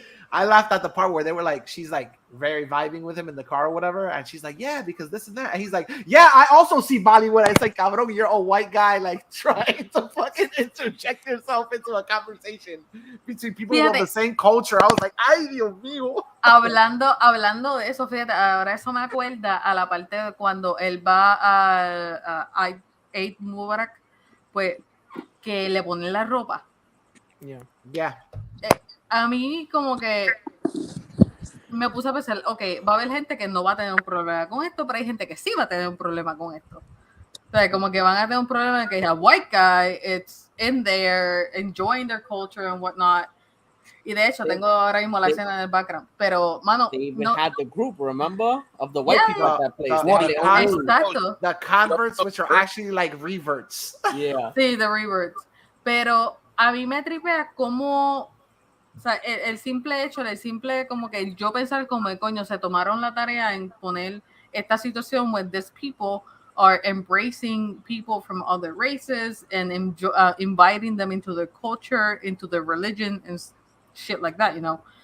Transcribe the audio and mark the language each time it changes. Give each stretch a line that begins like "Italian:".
English: I laughed at the part where they were like, she's like very vibing with him in the car or whatever, and she's like, yeah, because this and that, and he's like, yeah, I also see Bollywood. It's like, cabrón, you're a white guy like trying to fucking interject yourself into a conversation between people of the same culture. I was like,
Spanish: ay, Dios mío. Hablando de eso, fíjate, ahora eso me acuerda a la parte de cuando él va a Eid Mubarak, pues que le ponen la ropa.
English: Yeah.
Spanish: A mí como que me puse a pensar, ok, va a haber gente que no va a tener un problema con esto, pero hay gente que sí va a tener un problema con esto. O sea, como que van a tener un problema de que
English: a white guy, it's in there, enjoying their culture and whatnot.
Spanish: Y de hecho, tengo ahora mismo la escena en el background. Pero, mano,
English: they even had the group, remember? Of the white people at that place.
Spanish: Exacto.
English: The converts, which are actually like reverts. Yeah.
Spanish: Sí,
English: the reverts.
Spanish: Pero a mí me tripea como... O sea, el simple hecho, el simple como que yo pensar como de coño, se tomaron la tarea en poner esta situación
English: where these people are embracing people from other races and inviting them into their culture, into their religion and shit like that, you know.